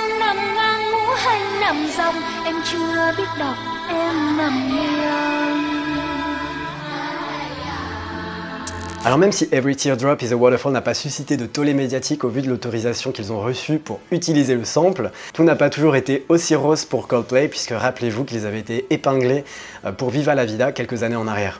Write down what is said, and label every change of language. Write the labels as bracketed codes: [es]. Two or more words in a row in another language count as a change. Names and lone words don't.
[vi] nằm ngang ngủ hay nằm dòng, em chưa biết đọc, em nằm nghiêng. [fr] Alors même si Every Teardrop is a Waterfall n'a pas suscité de tollé médiatique au vu de l'autorisation qu'ils ont reçue pour utiliser le sample, tout n'a pas toujours été aussi rose pour Coldplay, puisque rappelez-vous qu'ils avaient été épinglés pour Viva la Vida quelques années en arrière.